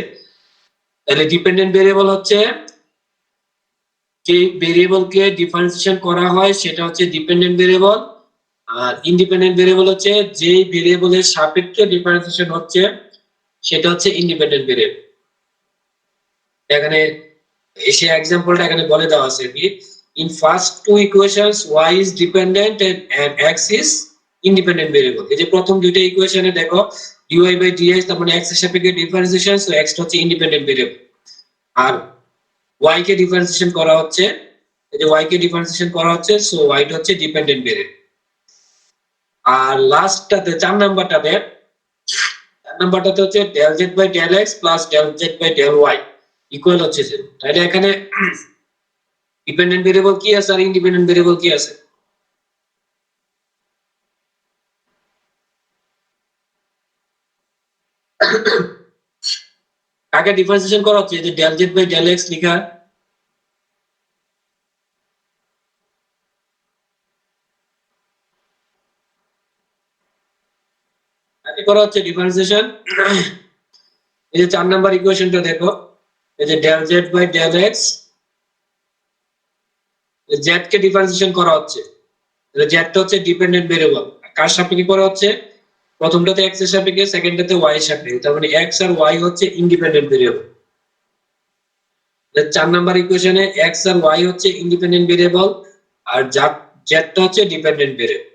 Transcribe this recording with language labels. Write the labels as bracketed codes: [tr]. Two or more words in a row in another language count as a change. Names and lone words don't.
[bn] তাহলে [en] dependent variable [bn] হচ্ছে যে ভেরিয়েবলকে ডিফারেন্সিয়েশন করা হয় সেটা হচ্ছে [en] dependent variable, [bn] আর [en] independent variable [bn] হচ্ছে যে ভেরিয়েবলের সাপেক্ষে ডিফারেন্সিয়েশন হচ্ছে সেটা হচ্ছে [en] independent variable. [bn] এখানে এসে एग्जांपलটা এখানে বলে দেওয়া আছে কি [en] in first two equations y is dependent and x is independent variable। [bn] এই যে প্রথম দুইটা ইকুয়েশনে দেখো dy/dx তার মানে x এর সাপেক্ষে ডিফারেন্সিয়েশন, সো x টা হচ্ছে [en] independent variable, [bn] আর y কে ডিফারেন্সিয়েশন করা হচ্ছে, এই যে y কে ডিফারেন্সিয়েশন করা হচ্ছে, সো y টা হচ্ছে [en] dependent variable. [bn] আর লাস্টটাতে 4 নাম্বারটাতে হচ্ছে [en] del z/del x plus del z/del y [bn] ইকুয়াল হচ্ছে 0। তাহলে এখানে [en] dependent variable [bn] কি আছে আর [en] independent variable [bn] কি আছে? কাকে ডিফারেন্সিয়েশন করা হচ্ছে? যে [en] del z/del x [bn] লেখা, কাকে করা হচ্ছে ডিফারেন্সিয়েশন? এই যে 4 নাম্বার ইকুয়েশনটা দেখো, এই যে [en] del z/del x [bn] z কে ডিফারেন্সিয়েশন করা হচ্ছে, তাহলে z টা হচ্ছে [en] dependent variable, [bn] কার সাপেক্ষে করা হচ্ছে? প্রথমটাতে x এর সাপেক্ষে, সেকেন্ডটাতে y এর সাপেক্ষে, তার মানে x আর y হচ্ছে [en] independent variable. [bn] 4 নাম্বার ইকুয়েশনে x আর y হচ্ছে [en] independent variable [bn] আর z টা হচ্ছে [en] dependent variable.